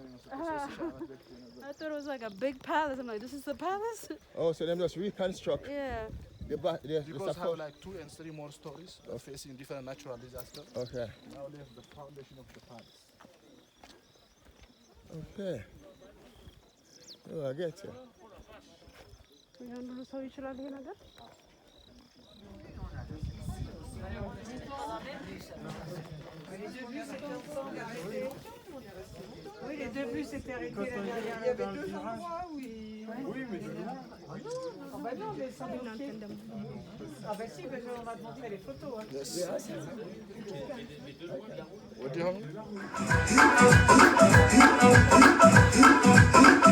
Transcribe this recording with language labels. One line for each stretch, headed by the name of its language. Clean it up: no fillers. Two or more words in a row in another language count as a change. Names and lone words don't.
English: I thought it was like a big palace. I'm like, this is the palace? Oh, so them just reconstruct Yeah. the because have support. like 2 and 3 more stories facing different natural disasters. Okay. Now there's the foundation of the palace. Okay. Oh, I get you.
Amharic: ሁሉ ሰው ይችላል ይሄ ነገር?
French: Oui, les deux bus étaient arrêtés là derrière. Il y avait 2 endroits où ils... Oui, mais de loin. Ah bah non, mais sans bloquer. Ah bah si, mais on va te montrer les photos. Hein.
English: Yes. What do you have?